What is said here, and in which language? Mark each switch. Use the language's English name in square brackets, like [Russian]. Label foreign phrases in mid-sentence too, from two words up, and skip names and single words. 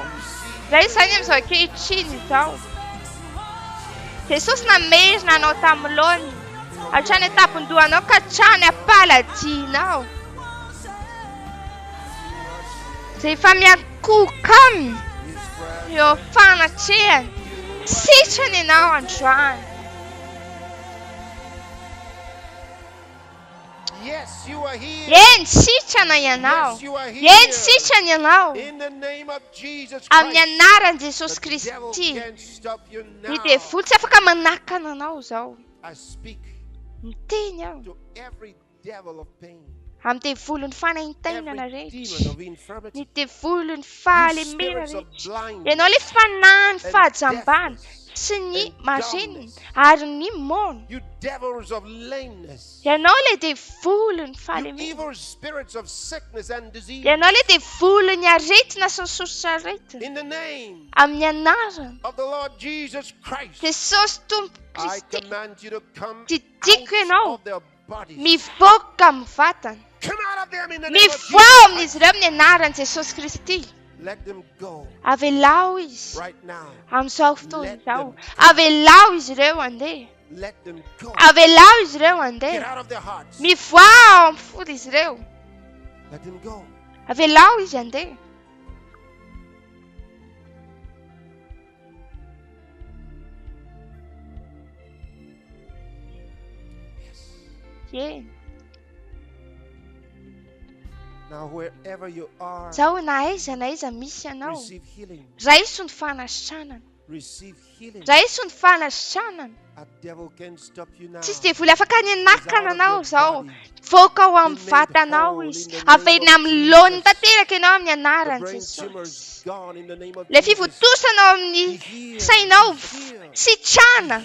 [Malagasy] Raisy izany amin'izao ankehitriny izao. Jesosy namerina anao tamin'ny laony. Hatrany tampindohanao ka hatrany am-paladianao. Rehefa miankoka aminy eo fanatrehana. Sitrana ianao androany. [English] Yes, you are healed. [Malagasy] Eny sitrana ianao. Eny sitrana ianao. [English] In the name of Jesus [Malagasy] Amin'ny Christ. anaran'i Jesosy Kristy. Ny devil tsy afaka manakana anao izao. [English] I speak [Malagasy] Miteny aho [English] to every devil of pain. [Malagasy] amin'ny devolon'ny fanahintainana rehetra. Ny devolon'ny fahalemena rehetra. Ianao ilay fanahy fahajambana sy ny marenina ary ny mona. [English] You devils of lameness. [Malagasy] Ianao ilay devolon'ny [English] You [Malagasy] fahalemena. [English] evil spirits of sickness and disease. [Malagasy] Ianao ilay devolon'ny aretina sy ny soritra aretina. [English] In the name [Malagasy] Amin'ny anarana [English] of the Lord Jesus Christ. [Malagasy] Jesosy Tompo [English] I [Malagasy] Kristy. [English] command you to come [Malagasy] Didiko ianao [English] of their bodies. [Malagasy] mivoaka amin'ny vatana. [English] Come out of them in the name of [Malagasy] Mivoa Jesus. amin'izy ireo amin'ny anaran'i Jesosy Kristy. [English] Let them go [Malagasy] Avelao izy [English] right now. [Malagasy] amin'izao fotoana izao. Avelao izy ireo andeha. [English] Let them go. [Malagasy] Avelao izy ireo [English] Get [Malagasy] andeha. [English] out of their hearts. [Malagasy] Mivoa ao amin'ny fody izy ireo. [English] Let them go. [Malagasy] Avelao izy andeha. [English] Yeah. Now wherever you are, [Malagasy] Zao na aiza misy ianao. [English] receive healing. [Malagasy] Raiso ny fanasitranana. [English] Receive healing. [Malagasy] Raiso ny fanasitranana. Tsisy devoly afaka hanenakana anao zao. Voaka ao amin'ny vatanao izy. Averina amin'ny laoniny tanteraka ianao amin'ny anaran'i Jesosy. Le fivotosanao amin'ny sainao sitrana.